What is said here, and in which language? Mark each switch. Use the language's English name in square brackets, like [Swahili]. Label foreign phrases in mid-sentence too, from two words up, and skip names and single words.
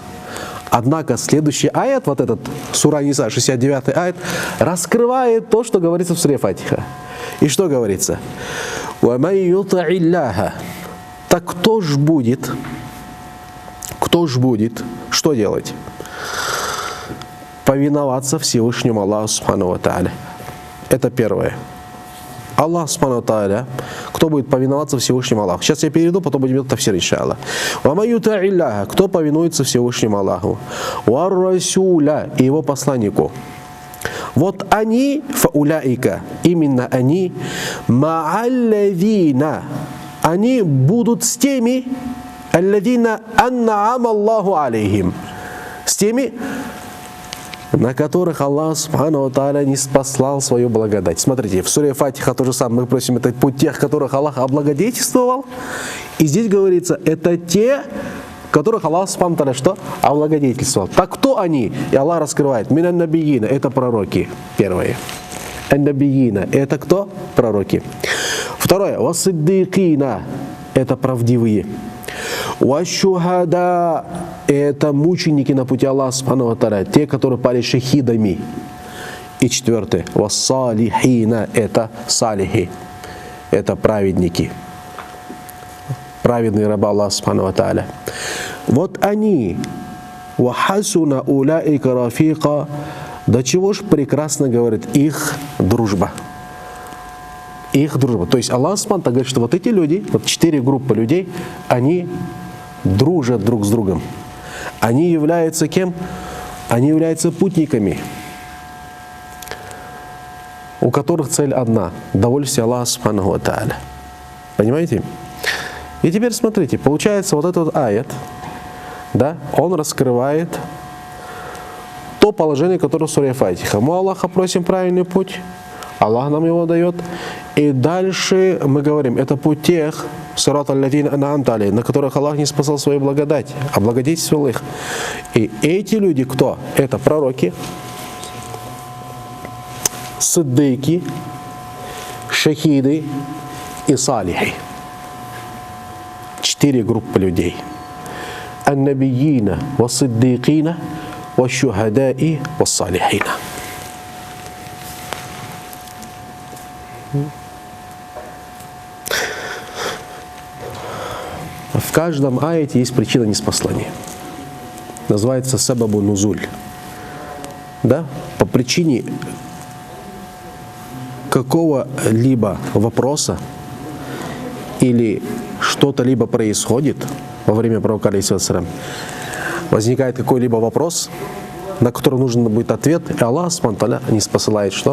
[Russian] Однако следующий аят, вот этот, сура Ниса, 69 аят, раскрывает то, что говорится в суре Фатиха. И что говорится? [Arabic] «ومن يطع الله». [Russian] Так кто ж будет? Что делать? Повиноваться Всевышнему Аллаху [Arabic] سبحانه وتعالى. [Russian] Это первое. Аллах [Arabic] سبحانه تعالى, [Russian] кто будет повиноваться Всевышнему Аллаху. Сейчас я перейду, потом будем делать тафсир, иншаллах. [Arabic] ومن يطع الله, [Russian] кто повинуется Всевышнему Аллаху. [Arabic] والرسول, [Russian] и его посланнику. Вот они, фауляика, именно они, ма'аллавина, они будут с теми, [Arabic] الذين أنعم الله عليهم, [Russian] с теми, на которых Аллах [Arabic] سبحانه وتعالى [Russian] не спаслал свою благодать. Смотрите, в суре Фатиха то же самое, мы просим, это путь тех, которых Аллах облагодетельствовал. И здесь говорится, это те, которых Аллах [Arabic] سبحانه وتعالى [Russian] что? Облагодетельствовал. Так кто они? И Аллах раскрывает. [Arabic] من النبيين, [Russian] это пророки. Первое. Ан-набиина, это кто? Пророки. Второе. Вас-сиддикина, это правдивые. Ва-шухада, это мученики на пути Аллаха [Arabic] سبحانه وتعالى, [Russian] те, которые пали шахидами. И четвертое. Ва-салихина, это салихи, это праведники. Праведные рабы Аллаха [Arabic] سبحانه وتعالى. [Russian] Вот они, [Arabic] وحسن أولئك رفيقا, [Russian] до чего ж прекрасно говорит их дружба. Их дружба. То есть Аллах [Arabic] سبحانه وتعالى [Russian] говорит, что вот эти люди, вот 4 группы людей, они дружат друг с другом. Они являются кем? Они являются путниками, у которых цель одна – довольствие Аллаха [Arabic] سبحانه وتعالى. [Russian] Понимаете? И теперь смотрите, получается вот этот аят, да, он раскрывает то положение, которое в суре Фатиха. Мы Аллаха просим правильный путь, Аллах нам его дает. И дальше мы говорим, это путь тех, [Arabic] صراط الذين أنعمت عليهم, [Russian] на которых Аллах не спасал свою благодать, облагодетельствовал их. И эти люди кто? Это пророки, сиддыки, шахиды и салихи. 4 группы людей. [Arabic] النبيين والصديقين والشهداء والصالحين. [Russian] В каждом аяте есть причина неспаслания. Называется [Arabic] سبب النزول. [Russian] Да? По причине какого-либо вопроса или что-то либо происходит во время пророка алейхиссалям, возникает какой-либо вопрос, на который нужен будет ответ, и Аллах [Arabic] سبحانه وتعالى [Russian] не спосылает что?